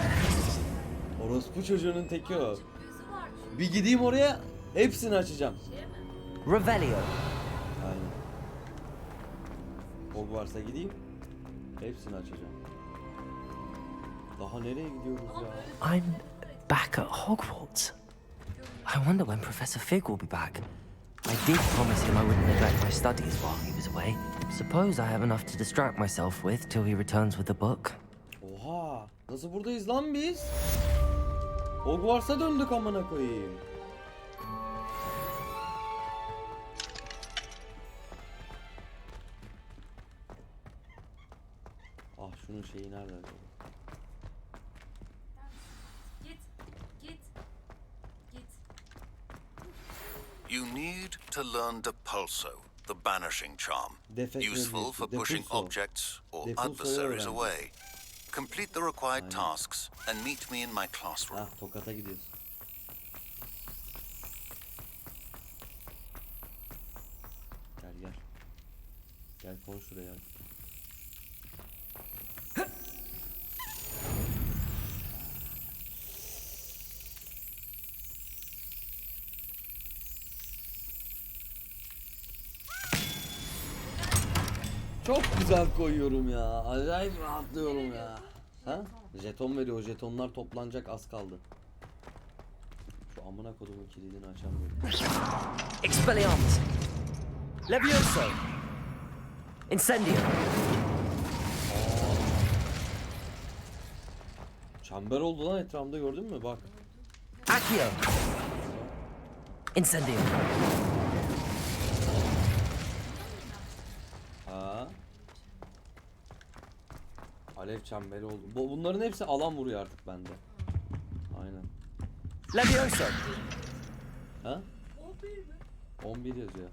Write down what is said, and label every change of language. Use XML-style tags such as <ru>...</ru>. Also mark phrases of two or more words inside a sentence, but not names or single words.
<tr>Orospu çocuğunun teki o. Bir gideyim oraya, hepsini açacağım. Revelio. Aynen. Hogwarts'a gideyim, hepsini açacağım. Daha nereye gidiyoruz ya?</tr> <en>I'm back at Hogwarts. I wonder when Professor Fig will be back. I did promise him I wouldn't neglect my studies while he was away. Suppose I have enough to distract myself with till he returns with the book. Oha! Nasıl buradayız lan biz? Hogwarts'a döndük amına koyayım. Ah, şunun şeyi nerede? Git. You need to learn Depulso, the banishing charm. Useful for pushing objects or adversaries away. Complete the required tasks and meet me in my classroom.</en> <tr>Ah, Tokat'a gidiyoruz. Gel. Gel koy şuraya. Çok güzel koyuyorum ya. Acayip rahatlıyorum ya. Ha? Jeton veriyor. Jetonlar toplanacak, az kaldı. Şu amına kodumun kilidini açamıyorum. Expelliarmus. Levioso. Incendio. Çember oldu lan etrafımda, gördün mü? Bak. Accio. Incendio. Ha. Alev çemberi oldu. Bunların hepsi alan vuruyor artık bende. Aynen. Levioso. Ha? 11 yazıyor.</tr>